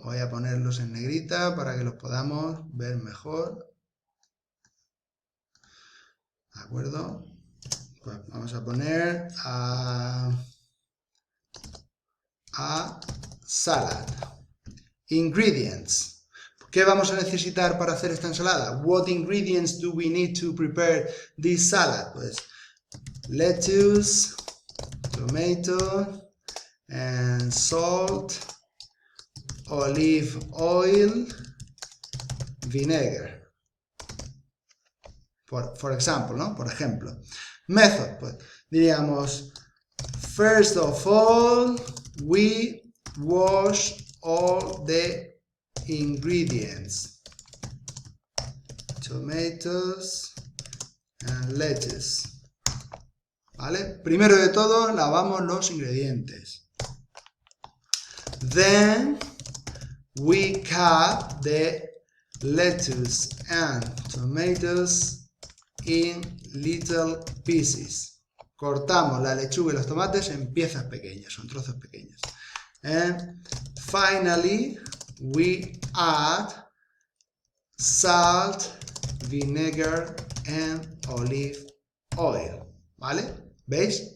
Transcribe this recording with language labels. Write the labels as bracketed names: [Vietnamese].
[Spanish] Voy a ponerlos en negrita para que los podamos ver mejor. ¿De acuerdo? Pues vamos a poner [English] a salad. [Spanish] Ingredients. ¿Qué vamos a necesitar para hacer esta ensalada? [English] What ingredients do we need to prepare this salad? Pues lettuce, tomato, and salt, olive oil, vinegar. For example, [Spanish] ¿no? Por ejemplo. [English] Method, [Spanish] pues diríamos, [English] first of all, we wash all the ingredients. Tomatoes and lettuce. [Spanish] ¿Vale? Primero de todo, lavamos los ingredientes. [English] Then, we cut the lettuce and tomatoes in little pieces. [Spanish] Cortamos la lechuga y los tomates en piezas pequeñas, son trozos pequeños. [English] And finally, we add salt, vinegar and olive oil. [Spanish] ¿Vale? ¿Veis?